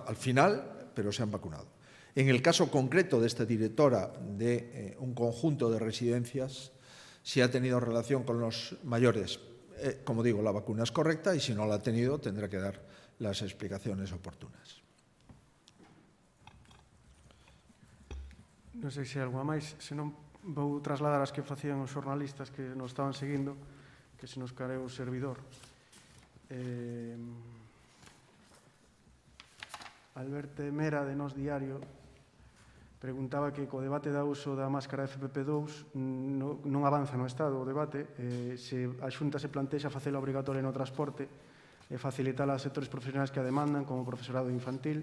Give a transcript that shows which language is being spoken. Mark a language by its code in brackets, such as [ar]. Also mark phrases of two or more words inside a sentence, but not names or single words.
[es] Al final, pero se han vacunado. En el caso concreto de esta directora de un conjunto de residencias, si ha tenido relación con los mayores, como digo, la vacuna es correcta y si no la ha tenido tendrá que dar las explicaciones oportunas. [gl] Non sei se hai algunha máis, senón vou trasladar as que facían os xornalistas que nos estaban seguindo. que se nos caeu o servidor. Alberto Mera, de Nós Diario, preguntaba que co debate da uso da máscara FPP2 non avanza no Estado o debate, se a Xunta se plantexa facela obrigatoria no transporte e facilitala a sectores profesionais que a demandan, como o profesorado infantil.